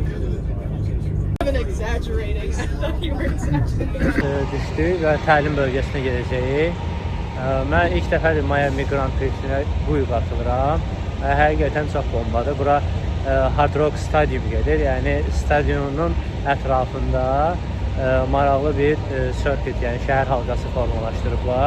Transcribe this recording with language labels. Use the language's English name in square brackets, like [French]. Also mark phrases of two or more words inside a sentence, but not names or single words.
[English] I'm exaggerating. I thought you were exaggerating. [Azerbaijani] Düşdü və təlim bölgəsinə gedəcəyik. Mən ilk dəfədir Miami Grand Prix-sinə bu il qatılıram. Həqiqətən çox bombadır. Bura Hard Rock Stadium gedir. Yəni stadionun ətrafında maraqlı bir circuit, yəni şəhər halqası formalaşdırıblar.